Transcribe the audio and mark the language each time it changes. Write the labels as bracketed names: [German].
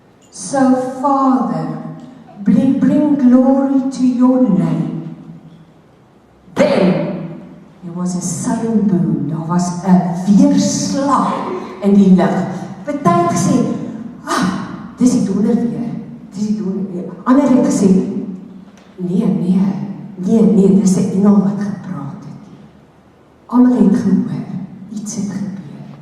[English] So, Father, bring glory to your name. Then, there was a sudden boom, [Afrikaans] daar was 'n weerslag in die lug. Party het gesê, dis die donder weer, dis die donder weer. Ander het gesê, nee, dis 'n engel wat gepraat het. Almal het gehoor, iets het gebeur.